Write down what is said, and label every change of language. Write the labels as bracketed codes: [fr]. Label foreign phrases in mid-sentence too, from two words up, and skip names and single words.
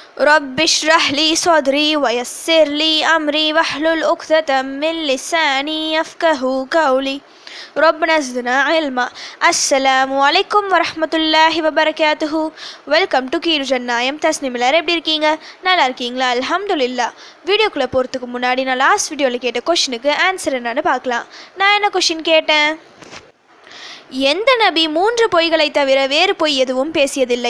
[ar] رب اشرح لي صدري ويسر لي أمري واحلل عقدة من لساني يفقهوا قولي ربنا زدنا علما. السلام عليكم ورحمة الله وبركاته. [en] welcome to [ta] கீரு ஜன்னாயம். தஸ்னிம் எல்லாரும் எப்படி இருக்கீங்க? நல்லா இருக்கீங்களா? அல்ஹம்துலில்லாஹ். வீடியோக்குள்ளே போகிறதுக்கு முன்னாடி நான் [en] last video [ta] கேட்ட கொஷினுக்கு ஆன்சர் என்னன்னு பார்க்கலாம். நான் என்ன கொஷின் கேட்டேன்? எந்த நபி 3 பொய்களை தவிர வேறு பொய் எதுவும் பேசியதில்லை?